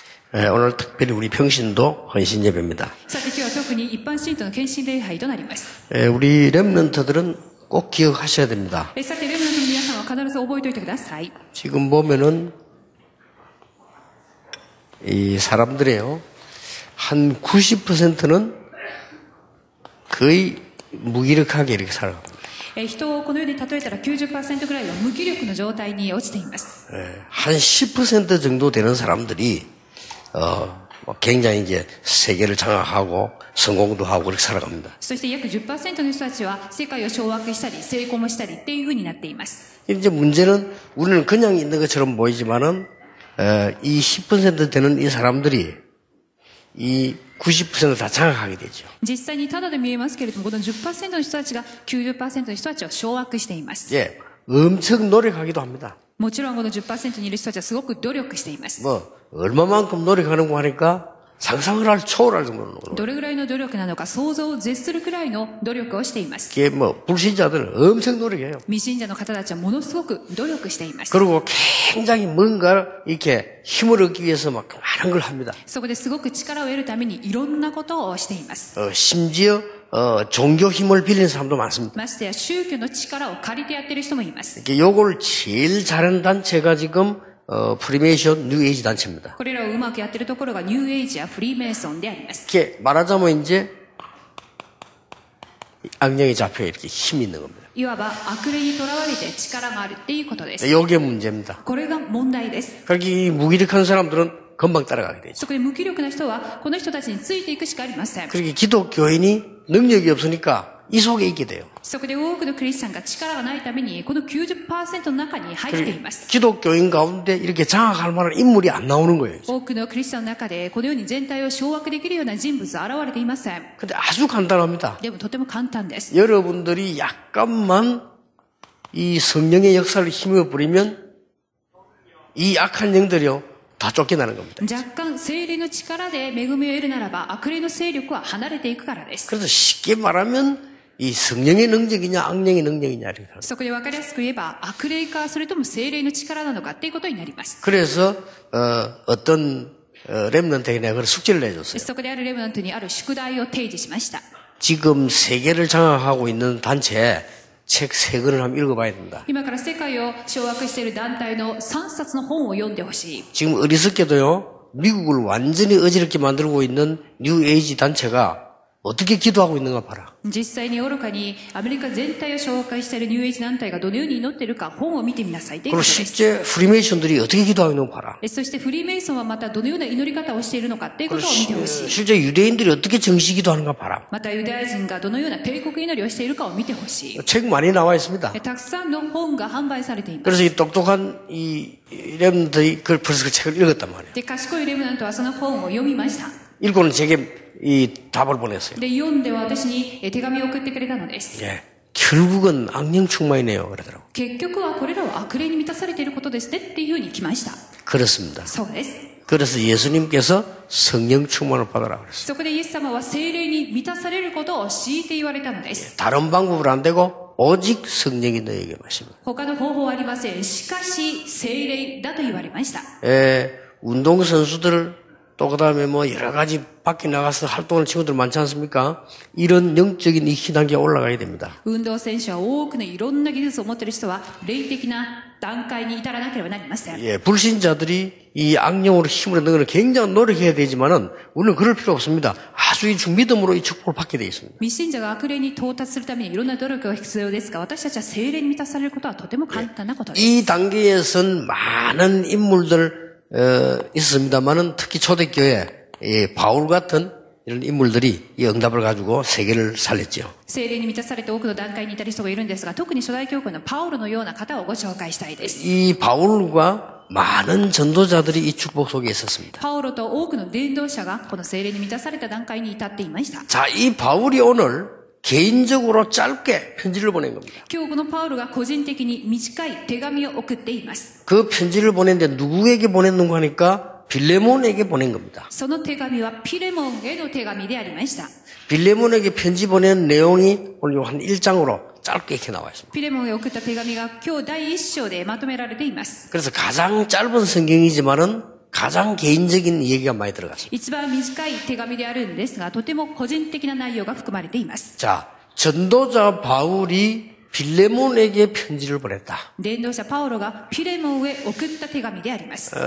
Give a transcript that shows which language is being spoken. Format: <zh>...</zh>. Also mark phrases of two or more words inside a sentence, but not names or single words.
<ko>오늘 특별히 우리 평신도 헌신 예배입니다.</ko> <ja>さて今日は特に一般信徒の献身礼拝となります。</ja> <ko>우리 렘넌트들은 꼭 기억하셔야 됩니다.</ko> <ja>さてレムナントの皆さんは必ず覚えておいてください。</ja> <ko>지금 보면은 이 사람들이요 한 90%는 거의 무기력하게 이렇게 살아갑니다.</ko> <ja>人をこのように例えたら 90% ぐらいは無気力の状態に落ちています。</ja> <ko>한 10% 정도 되는 사람들이 굉장히 이제 세계를 장악하고 성공도 하고 그렇게 살아갑니다.</ko> <ja>そして約 10% の人たちは世界を掌握したり成功もしたりっていう風になっています。</ja> <ko>이제 문제는 우리는 그냥 있는 것처럼 보이지만은 이 10% 되는 이 사람들이 이 90%를 다 장악하게 되죠.</ko> <ja>実際にただで見えますけれども、この 10% の人たちが 90% の人たちを掌握しています。</ja> <ko>예, 엄청 노력하기도 합니다.</ko> <ja>もちろんこの 10% にいる人たちはすごく努力しています。</ja> <ko>얼마만큼 노력하는고 하니까 상상을 초월할 정도로.</ko> <ja>どれぐらいの努力なのか想像を絶するくらいの努力をしています。</ja> <ko>이게 불신자들은 엄청 노력해요.</ko> <ja>未信者の方たちはものすごく努力しています。</ja> <ko>그리고 굉장히 뭔가 이렇게 힘을 얻기 위해서 막 많은 걸 합니다.</ko> <ja>そこですごく力を得るためにいろんなことをしています。</ja> <ko>심지어 종교 힘을 빌리는 사람도 많습니다.</ko> <ja>ましてや宗教の力を借りてやっている人もいます。</ja> <ko>요걸 제일 잘하는 단체가 지금 프리메이션 뉴에이지 단체입니다.</ko> <ja>これらをうまくやっているところがニューエイジやフリーメイソンであります。</ja> <ko>이렇게 말하자면 이제 악령이 잡혀 이렇게 힘이 있는 겁니다.</ko> <ja>いわば悪霊にとらわれて力があるっていうことです。</ja> <ko>이게 문제입니다.</ko> <ja>これが問題です。</ja> <ko>그렇게 이 무기력한 사람들은 금방 따라가게 되죠.</ko> <ja>そこで無気力な人はこの人たちについていくしかありません。</ja> <ko>그렇게 기독교인이 능력이 없으니까 이 속에 있게 돼요.</ko> <ja>そこで多くのクリスチャンが力がないためにこの 90% の中に入っています。</ja> <ko>기독교인 가운데 이렇게 장악할 만한 인물이 안 나오는 거예요.</ko> <ja>多くのクリスチャンの中でこのように全体を掌握できるような人物は現れていません。</ja> <ko>근데 아주 간단합니다.</ko> <ja>でもとても簡単です。</ja> <ko>여러분들이 약간만 이 성령의 역사를 힘을 부리면 이 악한 영들이요 다 쫓겨나는 겁니다.</ko> <ja>若干聖霊の力で恵みを得るならば悪霊の勢力は離れていくからです。</ja> <ko>그래서 쉽게 말하면 이 성령의 능력이냐 악령의 능력이냐 이렇게 합니다.</ko> <ja>そこで分かりやすく言えば悪霊かそれとも聖霊の力なのかっていうことになります。</ja> <ko>그래서 어떤 렘넌트에게 내가 그런 숙제를 내줬어요.</ko> <ja>そこであるレムナントにある宿題を提示しました。</ja> <ko>지금 세계를 장악하고 있는 단체에 책 3권을 한번 읽어봐야 된다.</ko> <ja>今から世界を掌握している団体の3冊の本を読んでほしい。</ja> <ko>지금 어리석게도요 미국을 완전히 어지럽게 만들고 있는 뉴에이지 단체가 어떻게 기도하고 있는가 봐라.</ko> <ja>実際に愚かにアメリカ全体を紹介しているニューエイジ団体がどのように祈っているか本を見てみなさいという</ja> <ko>그리고</ko> <ja>ことです。</ja> <ko>실제 프리메이션들이 어떻게 기도하고 있는가 봐라.</ko> <ja>そしてフリーメイソンはまたどのような祈り方をしているのかっていうことを見てほしい。</ja> <ko>실제 유대인들이 어떻게 정시 기도하는가 봐라.</ko> <ja>またユダヤ人がどのような帝国祈りをしているかを見てほしい。</ja> <ko>책 많이 나와 있습니다.</ko> <ja>たくさんの本が販売されています。</ja> <ko>그래서 이 똑똑한 이 렘들이 벌써 그 책을 읽었단 말이에요.</ko> <ja>で、賢いレムナントはその本を読みました。</ja> <ko>읽고는 제게 이 답을 보냈어요.</ko> <ja>で、読んで私に手紙を送ってくれたのです。</ja> <ko>예, 결국은 악령 충만이네요. 그러더라고.</ko> <ja>結局はこれらは悪霊に満たされていることですねっていうふうに来ました。</ja> <ko>그렇습니다.</ko> <ja>そうです。</ja> <ko>그래서 예수님께서 성령 충만을 받아라 그랬어요.</ko> <ja>そこでイエス様は聖霊に満たされることを強いて言われたのです。</ja> <ko>다른 방법으로 안 되고 오직 성령이 너에게 마시면.</ko> <ja>他の方法はありません。しかし聖霊だと言われました。</ja> <ko>예, 운동선수들 또 그다음에 뭐 여러 가지 밖에 나가서 활동하는 친구들 많지 않습니까? 이런 영적인 이 희단계에 올라가야 됩니다.</ko> <ja>運動選手は多くのいろんな技術を持っている人は霊的な段階に至らなければなりません。</ja> <ko>예, 불신자들이 이 악령으로 힘을 얻는 것은 굉장히 노력해야 되지만은 우리는 그럴 필요 없습니다. 아주 이 믿음으로 이 축복을 받게 되어 있습니다.</ko> <ja>未信者が悪霊に到達するためにいろんな努力が必要ですが、私たちは聖霊に満たされることはとても簡単なことです。</ja> <ko>이 단계에선 많은 인물들 있습니다만은 특히 초대교회 바울 같은 이런 인물들이 이 응답을 가지고 세계를 살렸죠.</ko> <ja>聖霊に満たされて多くの段階に至る人がいるんですが、特に初代教会のパウロのような方をご紹介したいです。</ja> <ko>이 바울과 많은 전도자들이 이 축복 속에 있었습니다.</ko> <ja>パウロと多くの伝道者がこの聖霊に満たされた段階に至っていました。</ja> <ko>자, 이 바울이 오늘 개인적으로 짧게 편지를 보낸 겁니다.</ko> <ja>今日このパウロが個人的に短い手紙を送っています。</ja> <ko>그 편지를 보냈는데 누구에게 보냈는가 하니까 빌레몬에게 보낸 겁니다.</ko> <ja>その手紙はピレモンへの手紙でありました。</ja> <ko>빌레몬에게 편지 보낸 내용이 오늘 한 1장으로 짧게 이렇게 나와 있습니다.</ko> <ja>ピレモンへ送った手紙が今日第一章でまとめられています。</ja> <ko>그래서 가장 짧은 성경이지만은 가장 개인적인 얘기가 많이 들어갔습니다.</ko> <ja>一番短い手紙であるんですが、とても個人的な内容が含まれています。</ja> <ko>자, 전도자 바울이 빌레몬에게 편지를 보냈다.</ko> <ja>伝道者パウロがピレモンへ送った手紙であります。</ja>